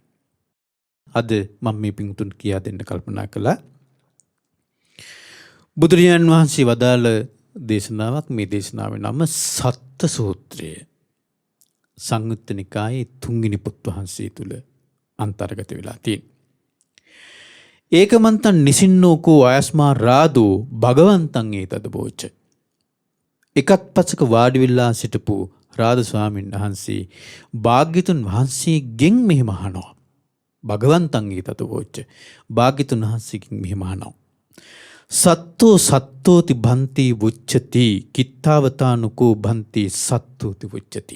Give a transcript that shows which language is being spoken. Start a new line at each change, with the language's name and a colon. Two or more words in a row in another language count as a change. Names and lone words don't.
Sinhala: අද මම මේ පිටුතුන් කියා දෙන්න කල්පනා කළා. බුදුරජාණන් වහන්සේ වදාළ දේශනාවක් මේ දේශනාවේ නම සත්ත සූත්‍රය. සංයුත්ත නිකායේ තුන්වෙනි පොත් වහන්සේ තුල අන්තර්ගත වෙලා තියෙනවා.
Pali: ඒකමන්තං නිසින්නෝකෝ අයස්මා රාදෝ භගවන්තං ඒතද බෝච.
Sinhala: එකක් පසක වාඩි වෙලා සිටපු රාද ස්වාමීන් වහන්සේ භාග්‍යතුන් වහන්සේගෙන් මෙහෙම අහනවා.
Pali: භගවන්තං ඒතද බෝච.
Sinhala: භාග්‍යතුන් වහන්සේගෙන් මෙහෙම අහනවා.
Pali: සත්තෝති භන්ති වුච්චති කිත්තාවතානුකෝ භන්ති සත්තෝති වුච්චති.